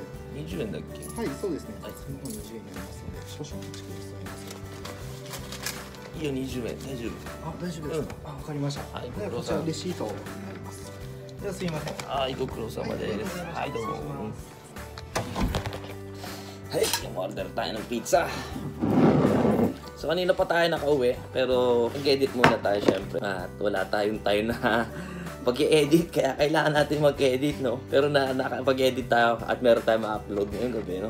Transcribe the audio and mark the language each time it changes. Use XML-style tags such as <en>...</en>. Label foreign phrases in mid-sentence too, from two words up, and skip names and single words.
<ja>20 円だっけ？はい、そうですね。はいその方20円になりますので、少々お待ちくださいませ。いいよ、20円。大丈夫。あ、大丈夫ですか。あ、わかりました。はいではこちらレシートになります。ではすいません。はい、ご苦労様です。はい、</ja> <tl>どうも。Hey, order tayo ng pizza. So kanina pa tayo nakauwi, pero mag-edit muna tayo syempre. At wala tayong time na pag-i-edit, kaya kailangan natin mag-edit, no? Pero nakapag-edit tayo at meron tayong ma-upload ngayong gabi, no?</tl>